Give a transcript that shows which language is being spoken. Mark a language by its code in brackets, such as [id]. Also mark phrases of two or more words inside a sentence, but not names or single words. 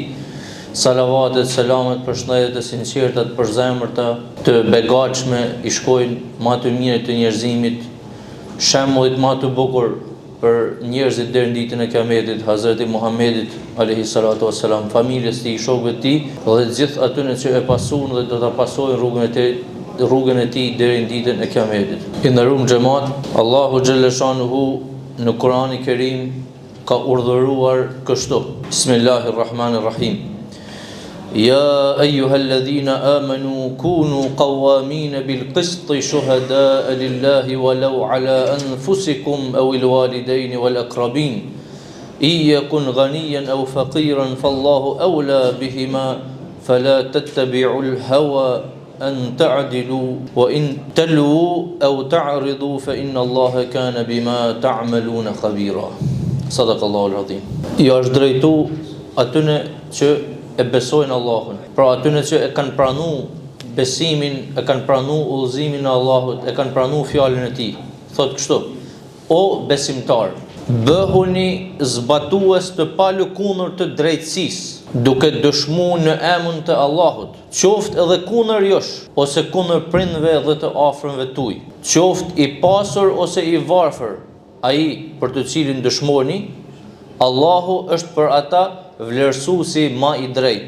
[sq] Salavatet, selamet, përshëndetjet e sinqerta, të përzemërta, të begatshme i shkojnë ma të mirë të njerëzimit, shembullit ma të bukur për njerëzit deri në ditën e Kiametit, Hazreti Muhammedit [ar] عليه الصلاة والسلام, [sq] familjes tij, shokëve të tij dhe gjithë atyre që e pasuan dhe do ta pasojnë rrugën e tij deri në ditën e Kiametit. I nderuar xhamat, Allahu [ar] جل شأنه [sq] në Kur'anin e Kerim ka urdhëruar kështu. [ar] Bismillahirrahmanirrahim. يا أيها الذين آمنوا كونوا قوامين بالقسط شهداء لله ولو على أنفسكم أو الوالدين والأقربين إن يكن غنيا أو فقيرا فالله أولى بهما فلا تتبعوا الهوى أن تعدلوا وإن تلووا أو تعرضوا فإن الله كان بما تعملون خبيرا. صدق الله العظيم. [sq] Ja është drejtu atyne që e besojnë Allahun. Pra atyne që e kanë pranu besimin, e kanë pranu udhëzimin e Allahut, e kanë pranu fjalën e tij. Thot kështu: O besimtar, bëhuni zbatues të palëkundur të drejtësisë, duke dëshmuar në emrin të Allahut, qoftë edhe kundër jush, ose kundër prindve dhe të afërmve tuaj, qoftë i pasur ose i varfër, ai për të cilin dëshmoni, Allahu është për ata vlerësuesi ma i drejtë.